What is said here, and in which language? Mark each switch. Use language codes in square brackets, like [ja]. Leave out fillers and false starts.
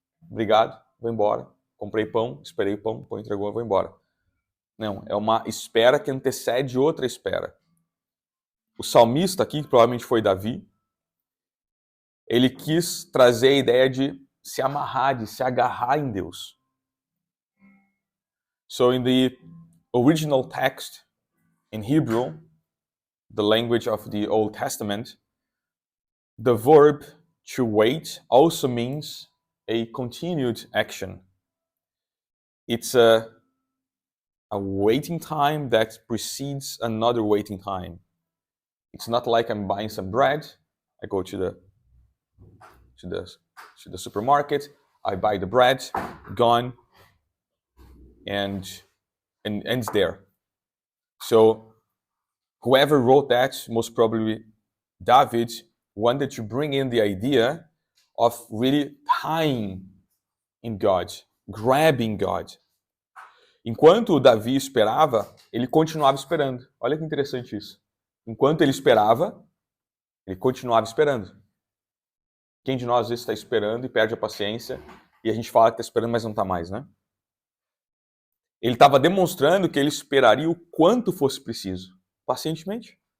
[pt] Obrigado, vou embora. Comprei pão, esperei o pão entregou, vou embora. Não, é uma espera que antecede outra espera. O salmista aqui, que provavelmente foi Davi, ele quis trazer a ideia de se amarrar, de se agarrar em Deus. [en] So in the original text in Hebrew, the language of the Old Testament, the verb to wait also means a continued action. It's a waiting time that precedes another waiting time. It's not like I'm buying some bread, I go to the supermarket, I buy the bread, gone, and ends there. So whoever wrote that, most probably David, wanted to bring in the idea of really tying in God, grabbing God. [pt] Enquanto Davi esperava, ele continuava esperando. Olha que interessante isso. Enquanto ele esperava, ele continuava esperando. Quem de nós às vezes está esperando e perde a paciência e a gente fala que está esperando, mas não está mais, né? Ele estava demonstrando que ele esperaria o quanto fosse preciso, pacientemente.